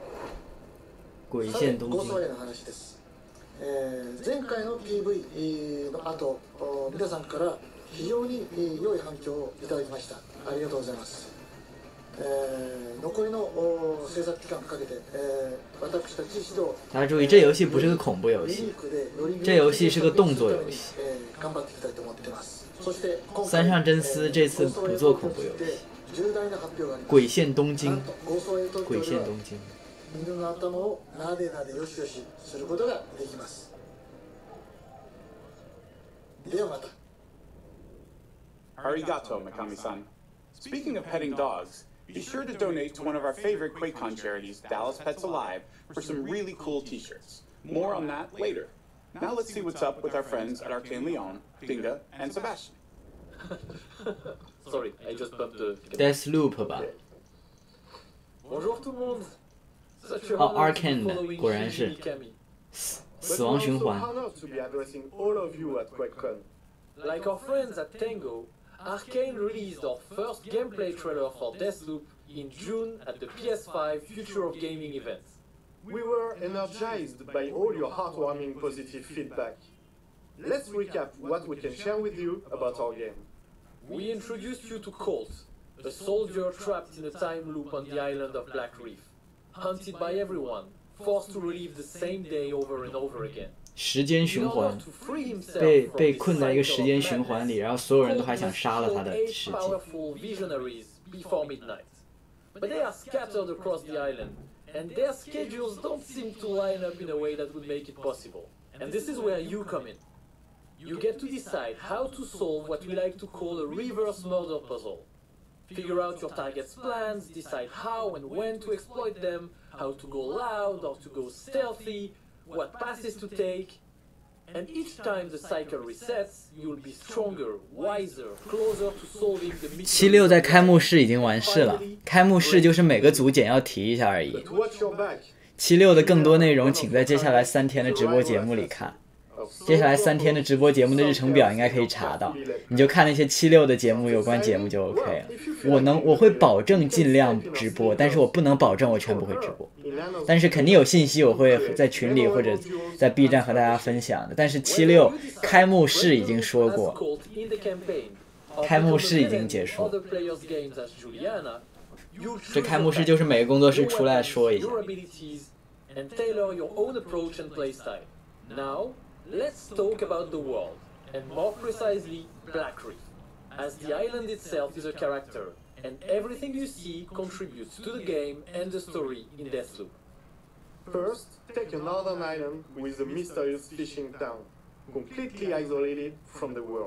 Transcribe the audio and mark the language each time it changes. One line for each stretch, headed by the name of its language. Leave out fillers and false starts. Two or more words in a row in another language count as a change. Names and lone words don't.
Japanese: ゴーストワイヤーの話です。前回の PV の後、皆さんから非常に良い反響をいただきました。ありがとうございます。残りの制作期間かけて、私たち指導。
Chinese: 大家注意，这游戏不是个恐怖游戏，这游戏是个动作游戏。
Japanese: 頑張っていきたいと思っています。そして
Chinese: 三上真司这次不做恐怖游戏。鬼线东京，鬼线东京。
Japanese: 犬の頭をなでなでよしよしすることができます。ではまた。ありがとう、三上さん.
English: Speaking of petting dogs, be sure to donate to one of our favorite QuakeCon charities, Dallas Pets Alive, for some really cool t-shirts. More on that later. Now let's see what's up with our friends at Arcane Lyon, Dinga, and Sebastian. Sorry, I just bumped the...
Chinese: Deathloop 吧。
French: Bonjour tout le monde.
Chinese: 哦 ，Arcane 的果然是死亡循环。
English: Like our friends at Tango, Arcane released our first gameplay trailer for Deathloop in June at the PS5 Future of Gaming event. We were energized by all your heartwarming positive feedback. Let's recap what we can share with you about our game. We introduced you to Colt, a soldier trapped in a time loop on the island of Black Reef, hunted by everyone, forced to relive the same day over and over again.
Chinese: 时间循环，被困在一个时间循环里，然后所有人都还想杀了他的世界。
English: But they are scattered across the island, and their schedules don't seem to line up in a way that would make it possible. And this is where you come in. You get to decide how to solve what we like to call a reverse murder puzzle. Figure out your target's plans, decide how and when to exploit them, how to go loud or to go stealthy, what passes to take, and each time the cycle resets, you'll be stronger, wiser, closer to solving the mystery.
Chinese: 76 在开幕式已经完事了，开幕式就是每个组简要提一下而已。76的更多内容，请在接下来3天的直播节目里看。接下来3天的直播节目的日程表应该可以查到，你就看那些76的节目有关节目就 OK 了。我会保证尽量直播，但是我不能保证我全部会直播。但是肯定有信息我会在群里或者在 B 站和大家分享的。但是76开幕式已经说过，开幕式已经结束。这开幕式就是每个工作室出来说一下。
English: Let's talk about the world, and more precisely, Black Reef, as the island itself is a character, and everything you see contributes to the game and the story in Deathloop. First, take a northern island with a mysterious fishing town, completely isolated from the world.